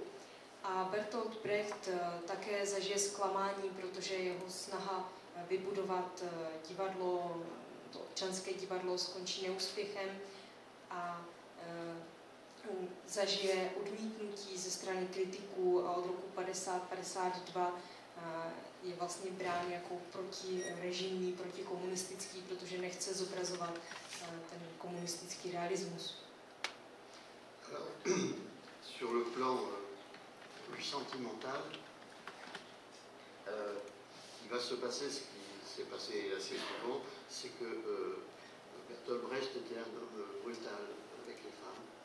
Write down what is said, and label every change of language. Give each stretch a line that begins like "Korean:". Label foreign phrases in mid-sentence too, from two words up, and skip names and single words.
Czech: A Bertolt Brecht také zažije zklamání, protože jeho snaha vybudovat divadlo, to občanské divadlo, skončí neúspěchem a zažije odmítnutí ze strany kritiků a od roku 50-52 je vlastně brán jako protirežimní, protikomunistický, protože nechce zobrazovat ten komunistický realismus.
French: Sur le plan plus sentimental, il va se passer ce qui s'est passé assez souvent, c'est que Bertolt Brecht était un homme brutal avec les femmes